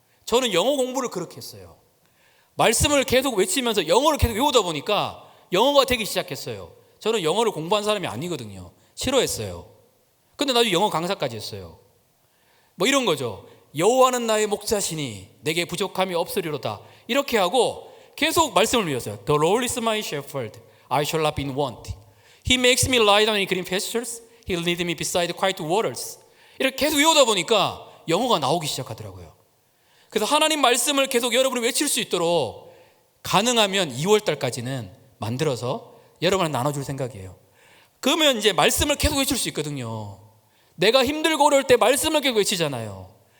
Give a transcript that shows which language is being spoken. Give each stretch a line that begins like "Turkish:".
Korean: 저는 영어 공부를 그렇게 했어요. 말씀을 계속 외치면서 영어를 계속 외우다 보니까 영어가 되기 시작했어요. 저는 영어를 공부한 사람이 아니거든요. 싫어했어요. 근데 나중에 영어 강사까지 했어요. 뭐 이런 거죠. 여호와는 나의 목자시니 내게 부족함이 없으리로다. 이렇게 하고 계속 말씀을 외웠어요.
English: The Lord is my shepherd, I shall not be in want. He makes me lie down in green pastures. He leads me beside quiet waters.
Korean: 이렇게 계속 외우다 보니까 영어가 나오기 시작하더라고요. 그래서 하나님 말씀을 계속 여러분이 외칠 수 있도록 가능하면 2월 달까지는 만들어서 여러분한테 나눠줄 생각이에요. 그러면 이제 말씀을 계속 외칠 수 있거든요. 내가 힘들고 어려울 때 말씀을 계속 외치잖아요.